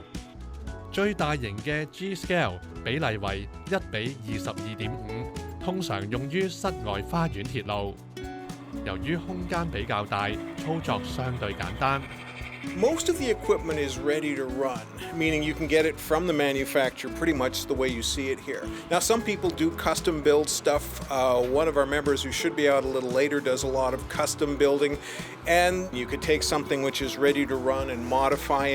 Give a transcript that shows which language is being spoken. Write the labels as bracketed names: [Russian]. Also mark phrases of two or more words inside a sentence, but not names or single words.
[Cantonese] 最大型嘅 G scale 比例為1:22.5，通常用於室外花園鐵路。由於空間比較大，操作相對簡單。 [English] Most of the equipment is ready to run, meaning you can get it from the manufacturer pretty much the way you see it here. Now, some people do custom build stuff. One of our members who should be out a little later does a lot of custom building. And you could take something which is ready to run and modify it.